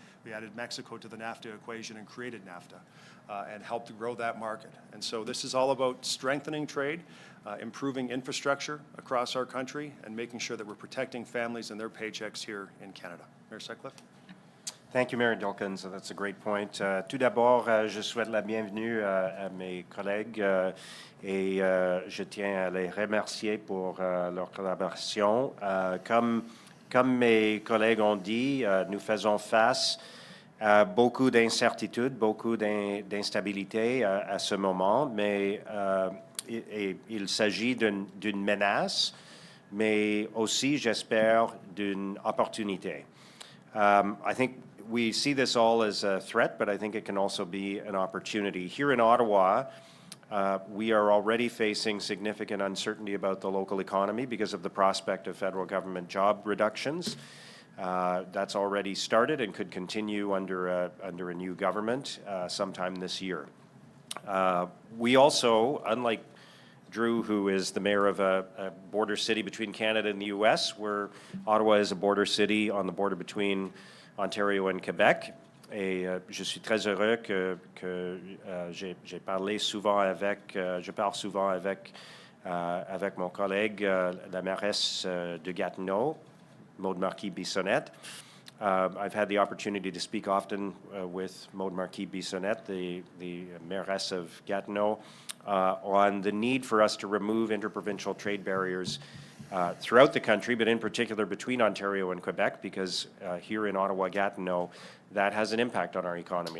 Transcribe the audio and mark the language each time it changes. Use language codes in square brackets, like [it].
[en] We added Mexico to the NAFTA equation and created NAFTA and helped to grow that market. And so this is all about strengthening trade, improving infrastructure across our country, and making sure that we're protecting families and their paychecks here in Canada. Mayor Sutcliffe? Thank you, Mayor Dilkens. That's a great point. [fr] Tout d'abord, je souhaite la bienvenue à mes collègues et je tiens à les remercier pour leur collaboration. Comme mes collègues ont dit, nous faisons face à beaucoup d'incertitudes, beaucoup d'instabilité à ce moment, mais il s'agit d'une menace, mais aussi, j'espère, d'une opportunité. [en] I think we see this all as a threat, but I think it can also be an opportunity. Here in Ottawa, we are already facing significant uncertainty about the local economy because of the prospect of federal government job reductions. That's already started and could continue under a new government sometime this year. We also, unlike Drew, who is the mayor of a border city between Canada and the U.S., where Ottawa is a border city on the border between Ontario and Quebec. [fr] Et je suis très heureux que j'ai parlé souvent avec, je parle souvent avec mon collègue, la mairesse de Gatineau, Maude Marquis-Bissonnette. [en] I've had the opportunity to speak often with Maude Marquis-Bissonnette, the mairess of Gatineau, on the need for us to remove interprovincial trade barriers throughout the country, but in particular between Ontario and Quebec, because here in Ottawa-Gatineau, that has an impact on our economy.